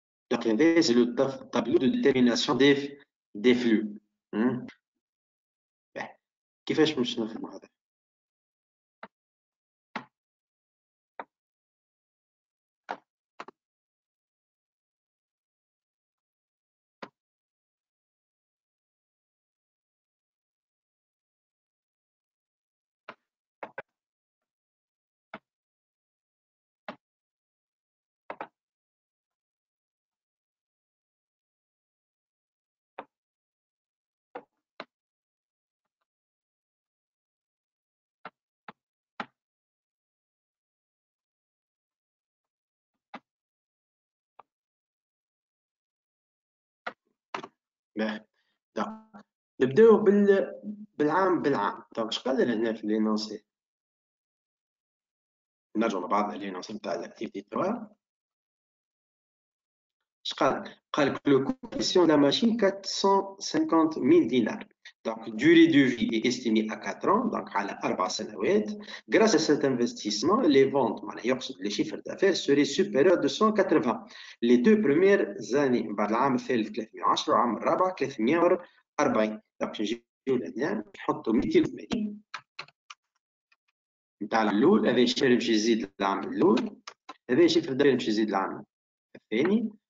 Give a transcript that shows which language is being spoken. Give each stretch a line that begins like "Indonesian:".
French: Donc, c'est le tableau de détermination des flux.
Arabic: كيفاش باش نفهموا هذا؟ نبداو بالعام. دونك اش قال لنا هنا في لينونسي؟ نرجعوا مع بعض لينونسي نتاع الاكتيفيتي 3. اش قال؟ قال لو كوفيسيون لا ماشين 450,000 دينار.
French: Donc, durée de vie est estimée à 4 ans, donc à la 4
Arabic: سنوات.
French: Grâce à cet investissement, les ventes, les chiffres d'affaires seraient supérieurs de 180. Les deux premières années,
Arabic: بعد العام الثالث 310 والعام الرابع 340. Donc, نجيو لهنا نحطوا 280 نتاع العام الاول. هذا الشيء باش يزيد العام الاول. هذا شيفر دافير باش يزيد العام الثاني.